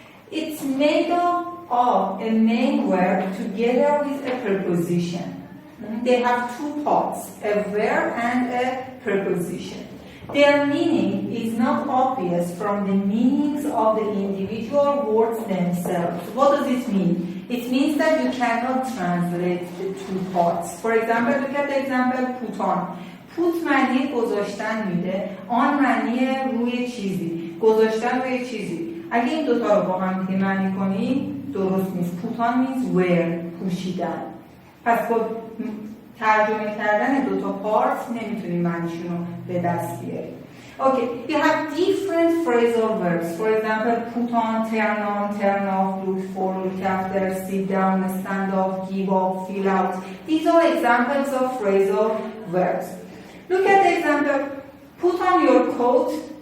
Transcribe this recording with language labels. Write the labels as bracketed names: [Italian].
[English] It's made up of a main verb together with a preposition. They have two parts, a verb and a preposition. Their meaning is not obvious from the meanings of the individual words themselves. What does it mean? It means that you cannot translate the two parts. For example, look at the example put on. [Persian] Put معنی گذاشتن میده، آن معنی روی چیزی، گذاشتن روی چیزی. اگه این دوتا رو با هم دیگه معنی کنیم درست نیست. [English] Put on means wear، پوشیدن. [Persian] پس با ترجمه کردن دوتا پارت نمیتونیم معنیشون رو به دست بیاریم. [English] Okay, you have different phrasal verbs. For example, put on, turn off, look for, look after, sit down, stand off, give up, fill out. These are examples of phrasal verbs. Look at the example, put on your coat.